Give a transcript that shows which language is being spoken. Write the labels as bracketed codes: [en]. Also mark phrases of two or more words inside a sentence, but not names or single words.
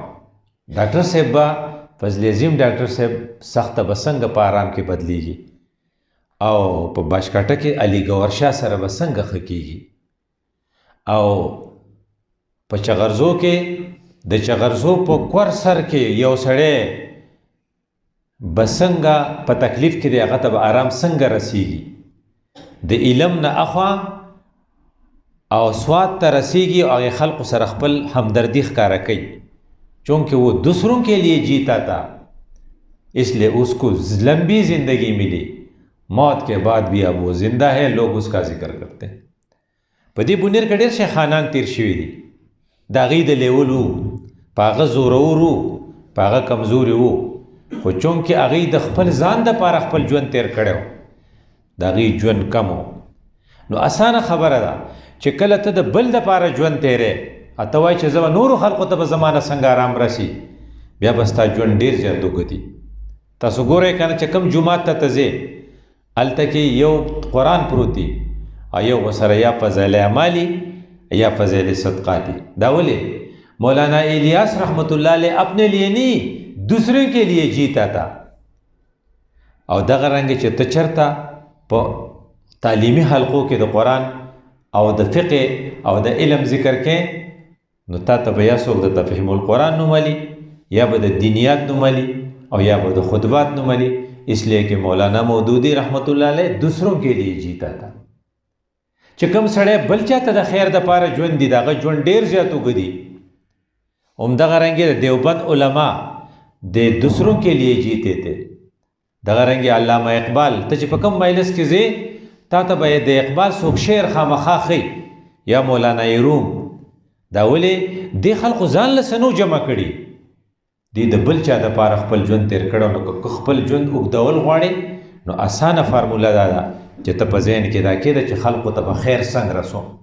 [ps] ډاکټر صاحب به فضل عظیم ډاکټر صاحب سخته به څنګه په آرام کې بدلیږي او په باشکاټه کې علي ګور شاه سره به څنګه ښه کیږي او په چغرزو کې د چغرزو په کور سر کې یو سړی به څنګه په تکلیف کې دی، هغه ته به آرام څنګه رسیږي. د علم نه اخوا او سواد ته رسیږي او هغې خلقو سره خپل همدردي ښکاره کوي، [ur] چونکہ وہ دوسروں کے لیے جیتا تھا اس لیے اس کو لمبی زندگی ملی، موت کے بعد بھی اب وہ زندہ ہے، لوگ اس کا ذکر کرتے ہیں. [ps] په دې بنیر کې ډېر شیخانان تیر شوي دي، د هغې د لیول وو، په هغه زورور وو، په هغه کمزوري وو، خو چونکې هغې د خپل ځان دپاره خپل ژوند تیر کړی و، د هغې ژوند کم و. نو اسانه خبره ده چې کله ته د بل دپاره ژوند تیرې اته وایي چې زه به نورو خلقو ته به زما نه څنګه آرام رسي، بیا به ستا ژوند ډېر زیات اوږدي. تاسو ګورئ که نه چې کوم جومات ته ته ځې هلته کې یو قرآن پروت دی او یو ورسره یا فضایل اعمالي یا فضایل صدقاتی. دا ولې [ur] مولانا الیاس رحمت اللہ علیہ اپنے لیے نہیں دوسروں کے لیے جیتا تھا. [ps] او دغه رنګ چې ته چرته په تعلیمي حلقو کې د قرآن او د فقه او د علم ذکر کې نو تا ته به یا څوک د تفهیم القرآن نوملي یا به د دینیات نوملي او یا به د خطبات نوملي، [ur] اس لیے کہ مولانا مودودی رحمت اللہ علیہ دوسروں کے لیے جیتا تھا. [ps] چې کوم سړی بل چاته د خیر دپاره ژوند دي د هغه ژوند ډېر زیات اوږدي. همدغه رنګې د دیوبند علما د [ur] دوسروں کے لیے جیتے تھے. [ps] دغه رنګې علامه اقبال ته چې په کوم مجلس کې ځې تا ته به د اقبال څوک شعر خامخا ښي یا مولانا روم. دا ولې دې خلقو ځان له څه نو جمع کړي، دې د بل چا دپاره خپل ژوند تیر کړی. نو که خپل ژوند اوږدول غواړې نو اسانه فارموله دا ده چې ته په ذهن کې دا کېده چې خلقو ته به خیر څنګه رسوم.